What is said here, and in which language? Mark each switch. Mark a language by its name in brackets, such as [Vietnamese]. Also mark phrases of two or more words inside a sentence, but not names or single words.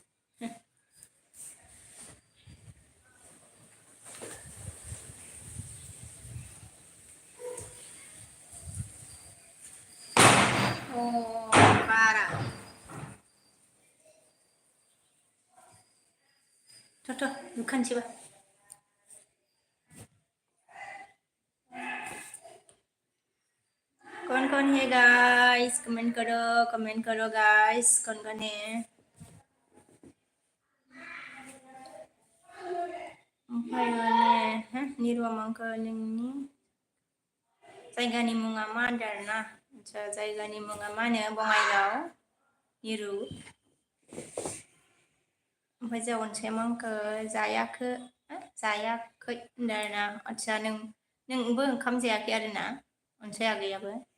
[Bodo] बारा थ' दुखानसेबा [Hindi] कौन है [English] guys comment [Hindi] करो गाइस कौन है [Bodo] ओमफ्राय निरुआ मांखो नोंनि जायगानि मुङा मा होनदों आरोना जायगानि मुङा मा होनो बङाइगाव निरु ओमफ्राय जों अनसाया मांखो जायाखै होनदों आरोना आदसा नोंबो ओंखाम जायाखै आरोना अनसाया आगैयाबो